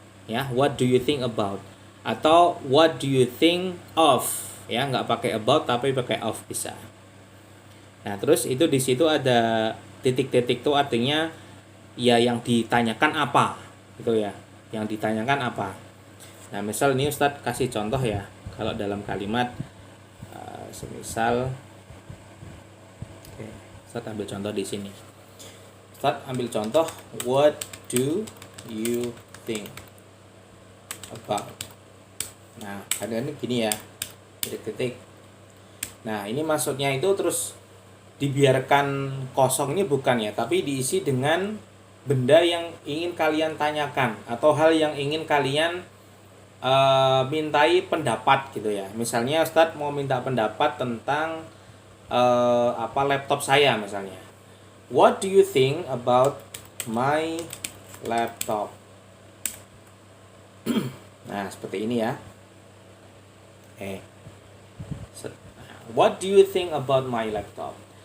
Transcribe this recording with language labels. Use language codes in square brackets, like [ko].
[en] Ya, what do you think about? [id] Atau [en] what do you think of? [id] Ya, nggak pakai about tapi pakai of bisa. Nah, terus itu di situ ada titik-titik itu artinya ya yang ditanyakan apa gitu ya. Yang ditanyakan apa? Nah, misal ini Ustadz kasih contoh ya. Kalau dalam kalimat semisal Ustadz ambil contoh di sini. Ustadz ambil contoh [en] what do you think about. [id] Nah, kadang-kadang gini ya. Titik-titik. Nah, ini maksudnya itu terus dibiarkan kosong ini bukan ya, tapi diisi dengan benda yang ingin kalian tanyakan atau hal yang ingin kalian mintai pendapat gitu ya. Misalnya Ustadz mau minta pendapat tentang laptop saya misalnya. [en] What do you think about my laptop? [id] Nah, seperti ini ya. [en] What do you think about my laptop?